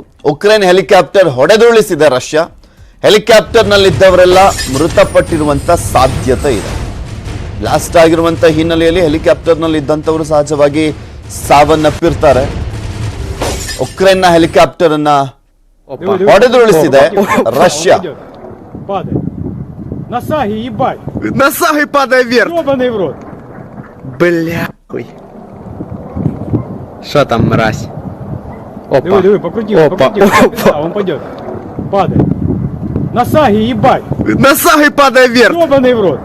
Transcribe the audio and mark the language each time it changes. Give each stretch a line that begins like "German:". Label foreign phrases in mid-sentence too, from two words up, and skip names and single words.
Kannada: ಉಕ್ರೇನ್ ಹೆಲಿಕಾಪ್ಟರ್ ಹೊಡೆದುರುಳಿಸಿದೆ ರಷ್ಯಾ. ಹೆಲಿಕಾಪ್ಟರ್ನಲ್ಲಿದ್ದವರೆಲ್ಲ ಮೃತಪಟ್ಟಿರುವಂತ ಸಾಧ್ಯತೆ ಇದೆ. ಬ್ಲಾಸ್ಟ್ ಆಗಿರುವಂತ ಹಿನ್ನೆಲೆಯಲ್ಲಿ ಹೆಲಿಕಾಪ್ಟರ್ನಲ್ಲಿ ಇದ್ದಂಥವರು ಸಹಜವಾಗಿ ಸಾವನ್ನಪ್ಪಿರ್ತಾರೆ. ಉಕ್ರೇನ್ನ ಹೆಲಿಕಾಪ್ಟರ್ ಅನ್ನ ಹೊಡೆದುರುಳಿಸಿದೆ ರಷ್ಯಾ.
Russian: Насахай, падай вверх. Ёбаный в рот. Бля, хуй. Что там, мразь? Опа. Диви, покрути, покрути. Он пойдет. Падай. Насахай, ебать. Насахай, падай вверх. Ёбаный в рот.